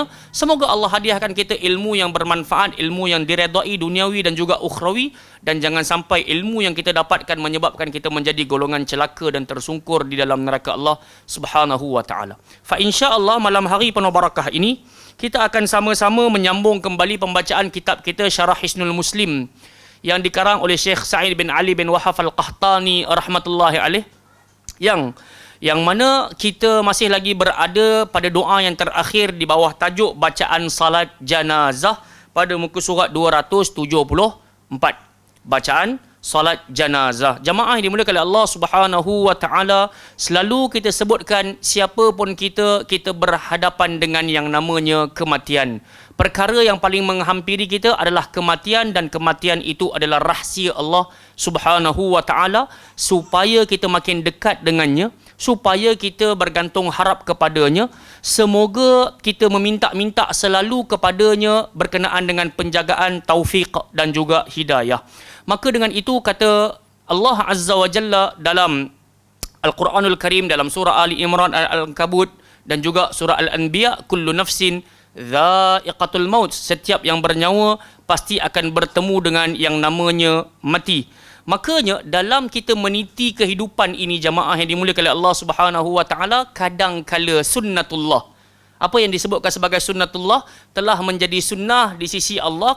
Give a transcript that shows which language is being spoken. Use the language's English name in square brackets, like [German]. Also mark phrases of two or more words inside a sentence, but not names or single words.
[Malay] Semoga Allah hadiahkan kita ilmu yang bermanfaat, ilmu yang diredai duniawi dan juga ukhrawi, dan jangan sampai ilmu yang kita dapatkan menyebabkan kita menjadi golongan celaka dan tersungkur di dalam neraka [Arabic] الله سبحانه وتعالى. فإن شاء الله [Malay] malam hari penuh barakah ini kita akan sama-sama menyambung kembali pembacaan kitab kita Syarah Hisnul Muslim yang dikarang oleh Syekh Sa'id bin Ali bin Wahhab Al-Qahtani [Arabic] رحمة الله عليه, [Malay] yang mana kita masih lagi berada pada doa yang terakhir di bawah tajuk bacaan salat janazah pada muka surat 274. Bacaan salat janazah. Jamaah yang dimuliakan oleh [Arabic] الله سبحانه وتعالى, [Malay] selalu kita sebutkan siapa pun kita berhadapan dengan yang namanya kematian. Perkara yang paling menghampiri kita adalah kematian, dan kematian itu adalah rahsia [Arabic] الله سبحانه وتعالى [Malay] supaya kita makin dekat dengannya, supaya kita bergantung harap kepadanya. Semoga kita meminta-minta selalu kepadanya berkenaan dengan penjagaan, taufik dan juga hidayah. Maka dengan itu kata [Arabic] الله عز وجل [Malay] dalam Al-Quranul Karim, dalam surah Ali Imran, Al-Ankabut dan juga surah Al-Anbiya, [Arabic] كل نفس ذائقة الموت, [Malay] setiap yang bernyawa pasti akan bertemu dengan yang namanya mati. Makanya dalam kita meniti kehidupan ini, jamaah yang dimuliakan oleh [Arabic] الله سبحانه وتعالى, [Malay] kadang-kala sunnatullah, apa yang disebutkan sebagai sunnatullah, telah menjadi sunnah di sisi Allah.